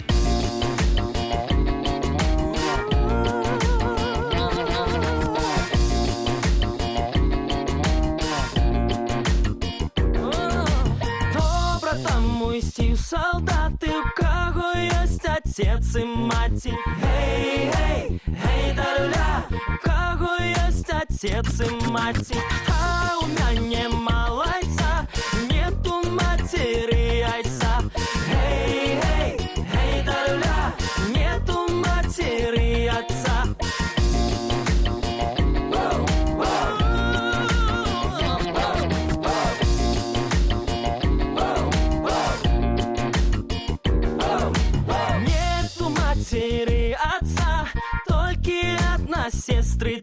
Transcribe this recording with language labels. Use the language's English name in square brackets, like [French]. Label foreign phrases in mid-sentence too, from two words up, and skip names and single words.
[Belarusian] Добра там уйсці ў салдаты, у каго ёсць отец і маці. Гей, гей, гей, да-ля, у каго ёсць отец і маці. А у мяне малайца, [Russian] нету матері айца. Гей, гей, гей, да-ля, нету матері айца. Нету матери отца, только одна сестрица.